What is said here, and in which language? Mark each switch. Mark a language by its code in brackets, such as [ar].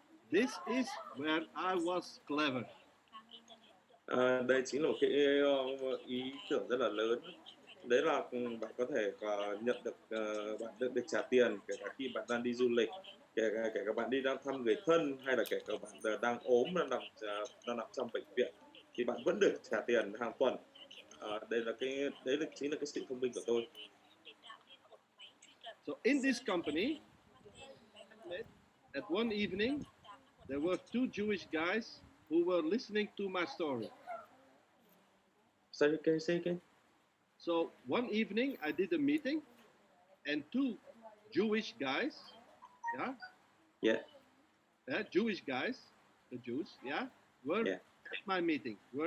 [en] This is where I was clever. [vi] Đây chính là một cái ý tưởng rất là lớn. Đấy là bạn có thể nhận được bạn được trả tiền kể cả khi bạn đang đi du lịch, kể cả bạn đi đang thăm người thân, hay là kể cả bạn đang ốm, đang nằm trong bệnh viện thì bạn vẫn được trả tiền hàng tuần. Đấy chính là cái sự thông minh của tôi. [en] So in this company, at one evening, there were 2 Jewish guys who were listening to my story. Say again. So one evening I did a meeting, and 2 Jewish guys, Jewish guys, the Jews, were at my meeting.